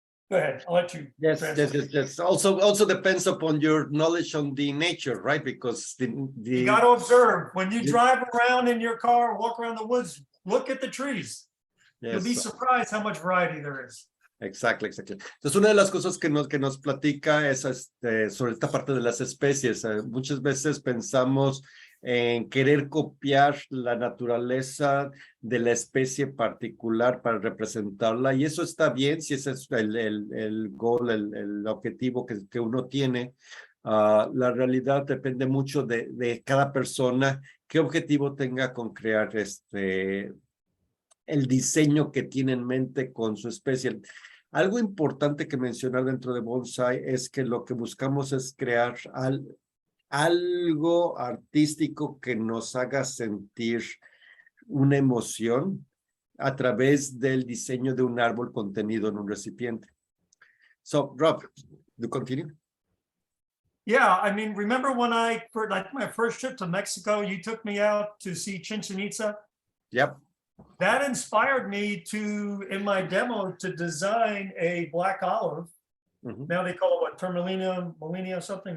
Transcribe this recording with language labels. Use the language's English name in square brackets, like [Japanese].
[English] Go ahead. I'll let you. Yes. Also depends upon your knowledge on the nature, right? Because you got to observe when you drive around in your car, walk around the woods, look at the trees. Yes. You'll be surprised how much variety there is. Exactly. [Spanish] Entonces, una de las cosas que nos platica es sobre esta parte de las especies. Muchas veces pensamos en querer copiar la naturaleza de la especie particular para representarla, y eso está bien si ese es el goal, el objetivo que uno tiene. La realidad depende mucho de cada persona, qué objetivo tenga con crear el diseño que tiene en mente con su especie. Algo importante que mencionar dentro de bonsai es que lo que buscamos es crear algo artístico que nos haga sentir una emoción a través del diseño de un árbol contenido en un recipiente. [English] So, Rob, you continue? Yeah, I mean, remember when my first trip to Mexico, you took me out to see Chichen Itza? Yep. That inspired me in my demo, to design a black olive. Mm-hmm. Now they call it what, Terminalia Molinia something?